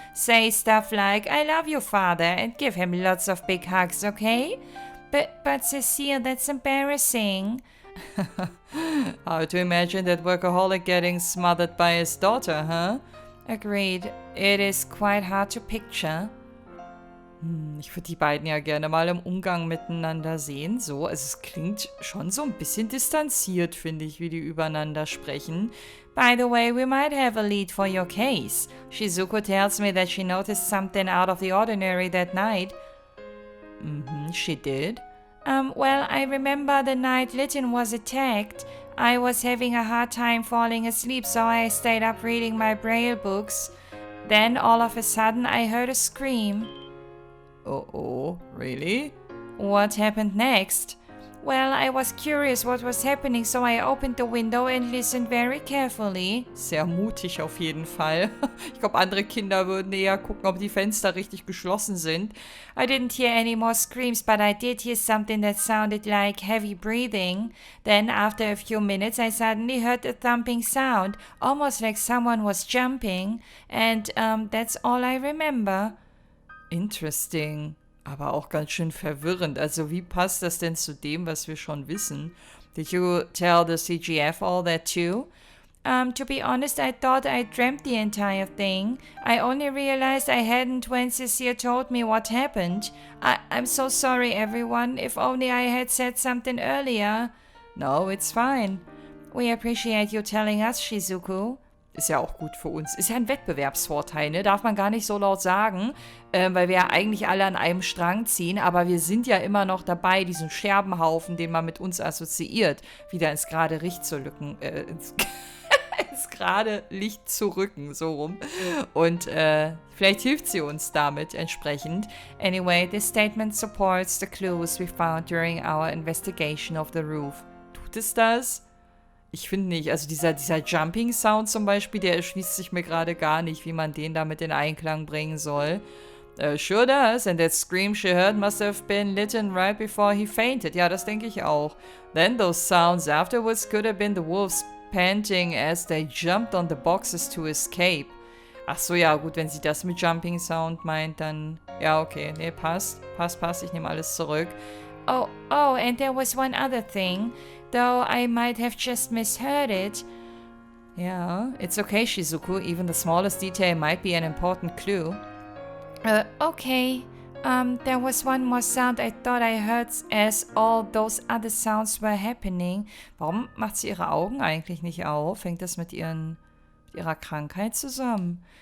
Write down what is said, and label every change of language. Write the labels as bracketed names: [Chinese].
[English] Say stuff like, I love you, father, and give him lots of big hugs, okay? But Cecile, that's embarrassing. Hard to imagine that workaholic getting smothered by his daughter, huh? Agreed. It is quite hard to picture. [German] Ich würde die beiden ja gerne mal im Umgang miteinander sehen. So, also es klingt schon so ein bisschen distanziert, finde ich, wie die übereinander sprechen. [English] By the way, we might have a lead for your case. Shizuku tells me that she noticed something out of the ordinary that night. She did. Well, I remember the night Lytton was attacked. I was having a hard time falling asleep, so I stayed up reading my braille books. Then, all of a sudden, I heard a scream. Oh, really? What happened next? Well, I was curious what was happening, so I opened the window and listened very carefully. [German] Sehr mutig auf jeden Fall. Ich glaube, andere Kinder würden eher gucken, ob die Fenster richtig geschlossen sind. [English] I didn't hear any more screams, but I did hear something that sounded like heavy breathing. Then, after a few minutes, I suddenly heard a thumping sound, almost like someone was jumping. And that's all I remember. [German] Interesting, aber auch ganz schön verwirrend. Also wie passt das denn zu dem, was wir schon wissen? [English] Did you tell the CGF all that too? To be honest, I thought I dreamt the entire thing. I only realized I hadn't when Cecile told me what happened. I'm so sorry, everyone. If only I had said something earlier. No, it's fine. We appreciate you telling us, Shizuku. [German] Ist ja auch gut für uns. Ist ja ein Wettbewerbsvorteil, ne? Darf man gar nicht so laut sagen, weil wir ja eigentlich alle an einem Strang ziehen, aber wir sind ja immer noch dabei, diesen Scherbenhaufen, den man mit uns assoziiert, wieder ins gerade Licht zu rücken, ins gerade Licht zu rücken, so rum. Und vielleicht hilft sie uns damit entsprechend. [English] Anyway, this statement supports the clues we found during our investigation of the roof. [German] Tut es das? Ich finde nicht. Also dieser Jumping-Sound zum Beispiel, der erschließt sich mir gerade gar nicht, wie man den damit in Einklang bringen soll. [English] Sure does, and that scream she heard must have been Litten right before he fainted. [German] Ja, das denke ich auch. [English] Then those sounds afterwards could have been the wolves panting as they jumped on the boxes to escape. [German] Ach so, ja, gut, wenn sie das mit Jumping-Sound meint, dann... Ja, okay, nee, passt. Passt, ich nehme alles zurück. [English] Oh, and there was one other thing. Though I might have just misheard it. Yeah, it's okay, Shizuku. Even the smallest detail might be an important clue. Okay. There was one more sound I thought I heard as all those other sounds were happening. [German] Warum macht sie ihre Augen eigentlich nicht auf? Hängt das mit ihrer Krankheit zusammen?